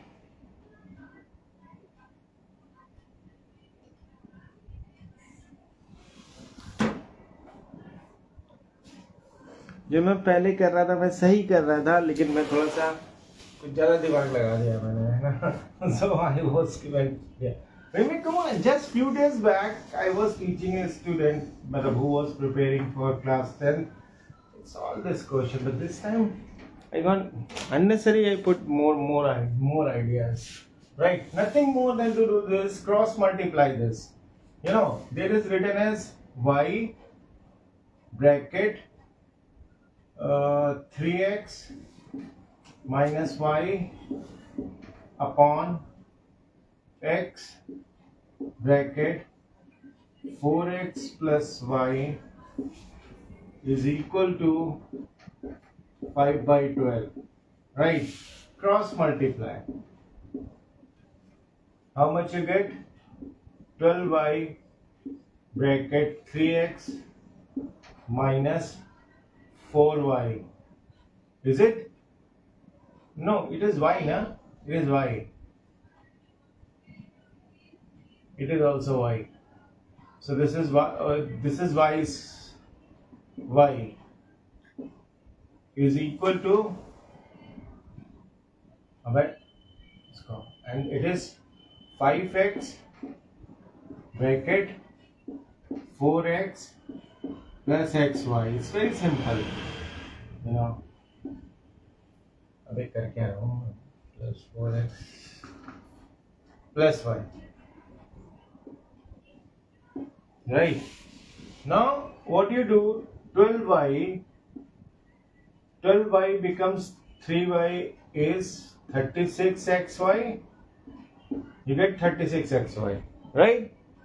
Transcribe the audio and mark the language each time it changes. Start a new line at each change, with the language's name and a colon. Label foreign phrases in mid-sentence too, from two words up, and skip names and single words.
Hindi: जो मैं पहले कर रहा था मैं सही कर रहा था, लेकिन मैं थोड़ा सा कुछ ज़्यादा दिमाग लगा दिया मैंने, है ना.
English: So I was given, yeah. I mean, come on, just few days back I was teaching a student who was preparing for class 10. It's all this question, but this time I got unnecessary. I put more ideas, right? Nothing more than to do this, cross multiply this. You know, there is written as y bracket 3x minus y upon x bracket 4x plus y is equal to 5 by 12, right? Cross multiply. How much you get? 12y bracket 3x minus 4y. Is it? No, it is y, na? It is y. it is also y. So this is y is equal to, and it is 5x bracket 4x plus xy. It's very simple, you know.
Hindi: अबे कर क्या रहा हूँ,
English: plus 4x plus y. Right. Now what you do, 12y becomes 3y is 36xy. You get 36xy, right?